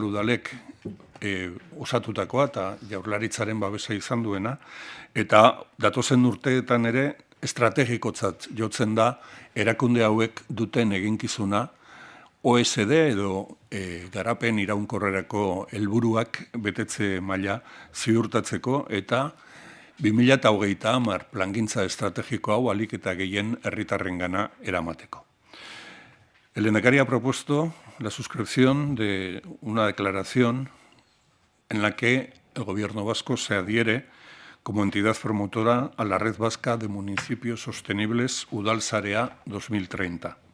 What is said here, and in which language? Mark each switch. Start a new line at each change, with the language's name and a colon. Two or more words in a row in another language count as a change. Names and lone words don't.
Basque: Udalek osatutakoa eta Jaurlaritzaren babesa izan duena, eta datozen urteetan ere estrategikotzat jotzen da erakunde hauek duten eginkizuna OSD edo garapen iraunkorrerako helburuak betetze maila ziurtatzeko eta 2030 plangintza estrategiko hau ahalik eta gehien herritarrengana eramateko.
Spanish: El Lehendakari ha propuesto la suscripción de una declaración en la que el Gobierno vasco se adhiere como entidad promotora a la Red Vasca de Municipios Sostenibles Udalsarea 2030.